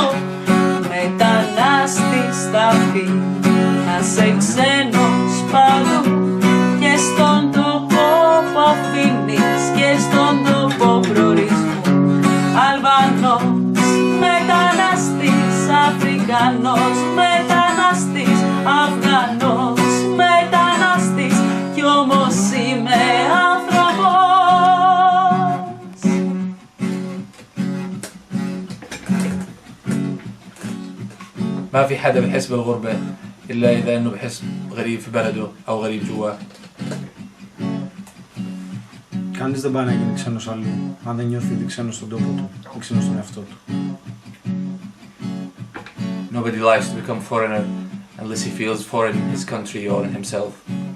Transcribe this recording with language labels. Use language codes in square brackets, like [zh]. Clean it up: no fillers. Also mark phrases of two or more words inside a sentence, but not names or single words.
[el] Μετανάστης θα πει να σε ξένος παντού και στον τόπο που αφήνεις και στον τόπο προορισμού. Αλβανός μετανάστης, Αφρικανός μετανάστης, Αφγανός μετανάστης κι όμως είμαι άνθρωπος. [ar] ما في حدا بحس بالغربة إلا إذا إنه بحس غريب في بلده أو غريب جواه. [el] Κανείς δεν πάει να γίνει ξένος αλλού, αν δεν νιώθει ήδη ξένος στον τόπο του ή ξένος στον εαυτό του. [en] Nobody likes to become foreigner unless he feels foreign in his country or in himself.